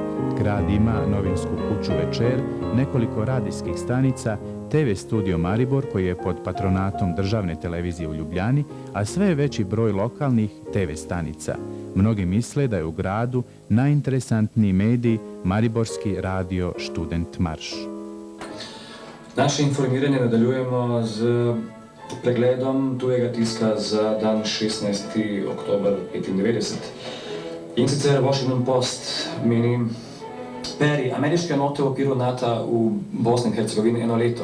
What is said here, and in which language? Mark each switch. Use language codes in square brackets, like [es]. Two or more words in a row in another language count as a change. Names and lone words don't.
[bs] Grad ima novinsku kuću Večer, nekoliko radijskih stanica, TV studio Maribor koji je pod patronatom državne televizije u Ljubljani, a sve je veći broj lokalnih TV stanica. Mnogi misle da je u gradu najinteresantniji medij Mariborski radio Študent Marš. [sl] Naše informiranje nadaljujemo z pregledom tujega tiska za dan 16. oktober 1995. In sicer Washington Post meni, beri ameriške enote v okviru NATO v Bosni in Hercegovini eno leto.